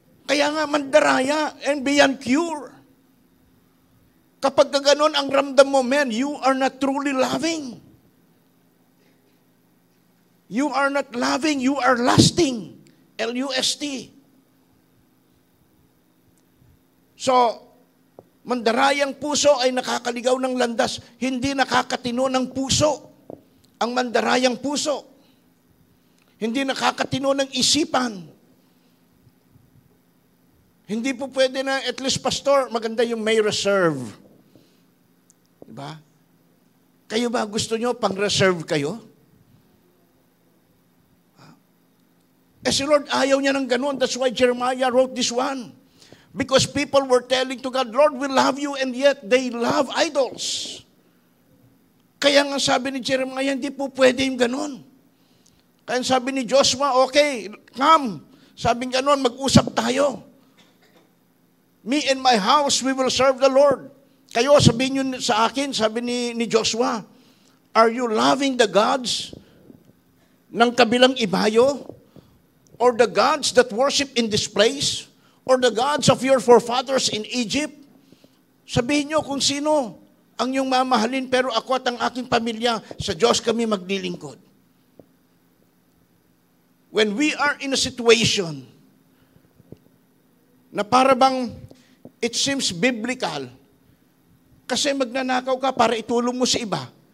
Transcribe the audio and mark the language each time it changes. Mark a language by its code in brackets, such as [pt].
[tl] Kaya nga mandaraya [en] and beyond cure. [tl] Kapag gano'n ang ramdam mo, [en] man, you are not truly loving. You are not loving, you are lusting. L-U-S-T. [tl] So, mandarayang puso ay nakakaligaw ng landas, hindi nakakatino ng puso. Ang mandarayang puso, hindi nakakatino ng isipan. Hindi po pwede na, at least pastor, maganda yung may reserve. Diba? Kayo ba gusto nyo pang-reserve kayo? Eh si Lord ayaw niya ng ganun. [en] That's why Jeremiah wrote this one. Because people were telling to God, Lord, we love you, and yet they love idols. [tl] Kaya nga sabi ni Jeremiah, hindi po pwede yung ganun. Kaya sabi ni Joshua, [en] okay, come. [tl] Sabi ganun, mag-usap tayo. [en] Me and my house, we will serve the Lord. [tl] Kayo, sabihin nyo sa akin, sabi ni Joshua, [en] are you loving the gods [tl] ng kabilang ibayo? [en] Or the gods that worship in this place? Or the gods of your forefathers in Egypt? [tl] Sabihin nyo kung sino ang iyong mamahalin, pero ako at ang aking pamilya, sa Diyos kami maglilingkod. [en] When we are in a situation [tl] na para bang [en] it seems biblical, [tl] kasi magnanakaw ka para itulong mo sa iba.